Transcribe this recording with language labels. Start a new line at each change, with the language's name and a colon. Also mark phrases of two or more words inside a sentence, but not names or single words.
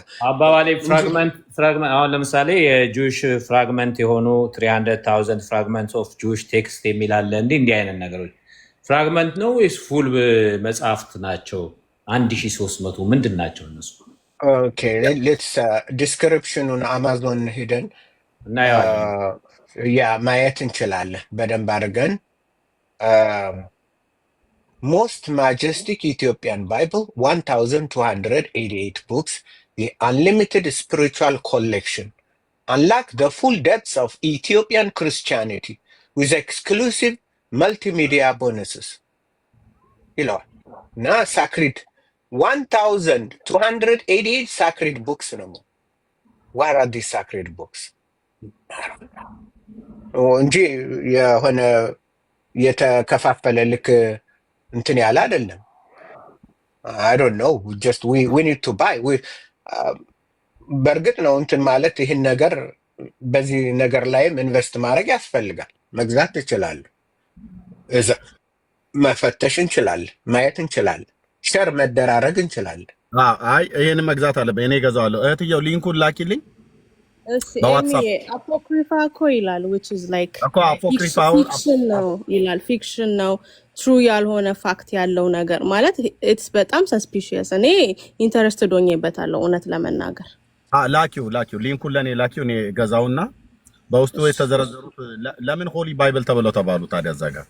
Amharic: አባባሌ ፍራግመንት አሁን ለምሳሌ የጁሽ ፍራግመንት የሆኑ 300,000
English: fragments of Jush text
Amharic: የሚል አለ። እንዲህ አይነት ነገሮች ፍራግመንት ነው ወይስ ፉል መጽሐፍት ናቸው? 1300 ምንድን ናቸው እነሱ?
English: okay let's
Amharic: ዲስክሪፕሽኑን አማዞን ሄደን ያ ማየት እንችላለን በደንብ አድርገን።
English: most majestic Ethiopian Bible, 1,288 books, the unlimited spiritual collection, unlock the full depths of Ethiopian Christianity with exclusive multimedia bonuses. Now, sacred 1,288 sacred books. What are these sacred books?
Amharic: እንጂ የሆነ የተከፋፈለ ልክ እንትን ያለ አይደለም።
English: I don't know, just we need to buy.
Amharic: በእርግጥ ነው እንትን ማለት ይህን ነገር በዚህ ነገር ላይም ኢንቨስት ማድረግ ያስፈልጋል። መግዛት ትችላለህ፣ መፈተሽ እንችላለን፣ ማየት እንችላለን፣ ሸር መደራረግ እንችላለን። አይ ይሄን መግዛት አለብኝ እኔ እገዛዋለሁ። እህትየው ሊንኩን ላኪልኝ በዋትስአፕ። አፖክሪፋ እኮ ይላል
English: which is like
Amharic: ፊክሽን ነው ይላል። ፊክሽን ነው ትሩ ያልሆነ ፋክት ያለው ነገር ማለት ኢትስ በጣም ሰስፒሺየስ። እኔ ኢንተረስትድ ሆኜበታለሁ እውነት ለመናገር። ላኪው ሊንኩን ለእኔ ላኪው፣ እኔ ገዛውና በውስጡ የተዘረዘሩት ለምን ሆሊ ባይብል ተብለው ተባሉ ታዲያ እዛ ጋር?